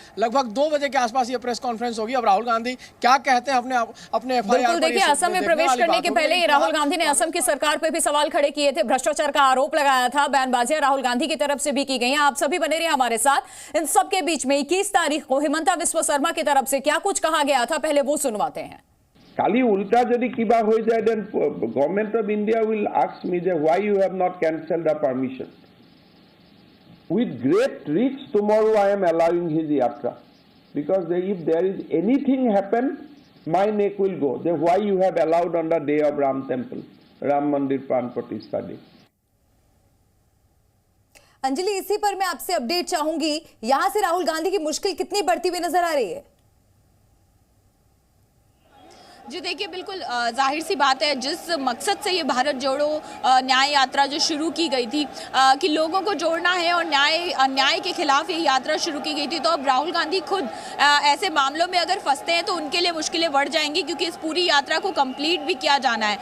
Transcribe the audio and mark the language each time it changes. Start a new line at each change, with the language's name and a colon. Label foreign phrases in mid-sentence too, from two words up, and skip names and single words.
Hindi: लगभग 2 बजे के आसपास ये
English: press conference
Hindi: होगी। अब राहुल गांधी क्या कहते हैं अपने FIR। देखिए, असम में प्रवेश करने के पहले राहुल गांधी ने असम की सरकार पर भी सवाल खड़े किए थे, भ्रष्टाचार का आरोप लगाया था, बयानबाजियां राहुल गांधी की तरफ से भी की गई हैं। आप सभी बने रहिए हमारे साथ। इन सबके बीच में 21 तारीख को हिमंता बिस्वा शर्मा की तरफ से क्या कुछ कहा गया था, पहले वो सुनवाते हैं।
Assamese: কালি উল্টা যদি কিবা হৈ যায়,
English: then Government of India will ask me যে why you have not cancelled the permission. With great risk tomorrow I am allowing his yatra, because if there is anything happen, my neck will go. Then why you have allowed on the day of Ram temple, Ram Mandir Pran Pratishtha day.
Hindi: अंजलि, इसी पर मैं आपसे अपडेट चाहूंगी, यहां से राहुल गांधी की मुश्किल कितनी बढ़ती हुई नजर आ रही है? जी देखिए, बिल्कुल जाहिर सी बात है, जिस मकसद से ये भारत जोड़ो न्याय यात्रा जो शुरू की गई थी कि लोगों को जोड़ना है और न्याय के खिलाफ ये यात्रा शुरू की गई थी, तो अब राहुल गांधी खुद ऐसे मामलों में अगर फंसते हैं तो उनके लिए मुश्किलें बढ़ जाएंगी, क्योंकि इस पूरी यात्रा को कंप्लीट भी किया जाना है।